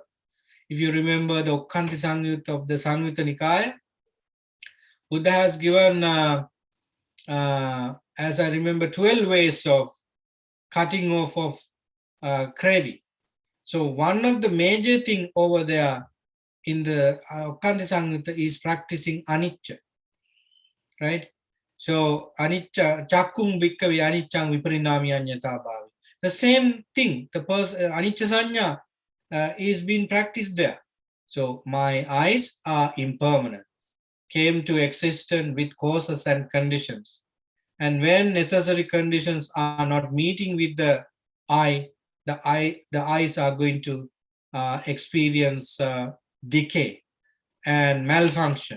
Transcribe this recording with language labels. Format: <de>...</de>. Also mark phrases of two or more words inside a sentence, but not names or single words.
<en>If you remember the Okkanti Samyutta of the Samyutta Nikaya, Buddha has given, as I remember, 12 ways of cutting off of craving. So one of the major thing over there in the Okkanti Samyutta is practicing anicca, right?</en> <pi>So anicca, chakung bhikkave aniccang viparinami anyata bhavi.</pi> <en>The same thing, the</en> <pi>anicca sanya</pi> <en>is being practiced there. So my eyes are impermanent, came to existence with causes and conditions. And when necessary conditions are not meeting with the eyes are going to experience decay and malfunction.</en>